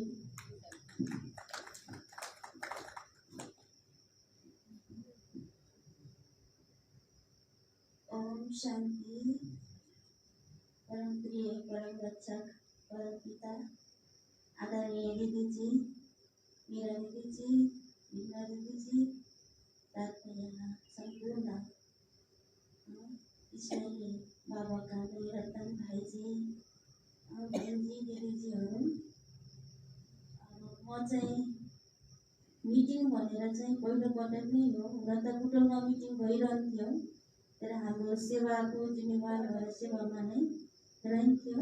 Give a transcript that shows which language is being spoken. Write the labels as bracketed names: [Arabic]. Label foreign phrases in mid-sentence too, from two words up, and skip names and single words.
[Nepali] ओम शान्ति। परम प्रिय, परम रक्षक, परम पिता आदरणीय दिदीजी, मीरा दिदीजी, मीना दिदीजी, [Hindi] साथ में [Nepali] यहाँ संपूर्ण इस्माइली बाबाका रतन भाइजी, बहनजी, दिदीजीहरू, म चाहिँ मिटिङ भनेर चाहिँ पहिलोपटक नै हो। हुन त बुटोलमा मिटिङ भइरहन्थ्यो, तर हाम्रो सेवाको जिम्मेवार भएर सेवामा नै रहन्थ्यो।